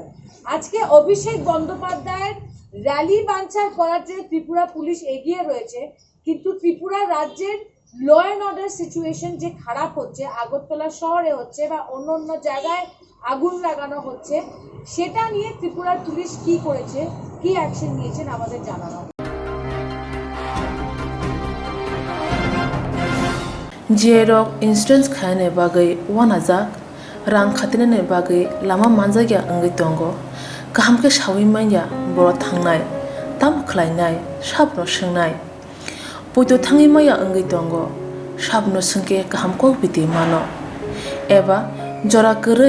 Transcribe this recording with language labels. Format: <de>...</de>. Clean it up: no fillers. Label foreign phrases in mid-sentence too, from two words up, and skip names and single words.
<bn>আজকে অভিষেক বন্দ্যোপাধ্যায়ের র্যালি বানচাল করার জন্য ত্রিপুরা পুলিশ এগিয়ে রয়েছে, কিন্তু ত্রিপুরা রাজ্যের</bn> <en>law and order situation</en> <bn>যে খারাপ হচ্ছে, আগরতলা শহরে হচ্ছে বা অন্য অন্য জায়গায় আগুন লাগানো হচ্ছে, সেটা নিয়ে ত্রিপুরার পুলিশ কি করেছে, কি অ্যাকশন নিয়েছেন আমাদের জানানো।</bn> <brx>जेरक इन्सुरेन्स खाने बागै वानाजाक रां खातिने बागै लामा मानजागिया अंगै दंगो गाहामके सावि माइया बर' थांनाय ताम खलायनाय साबनो सोंनाय बयदो थाङै माइया अंगै दंगो साबनो सोंके गाहामको बिदि मानो एबा जरा गोरै</brx>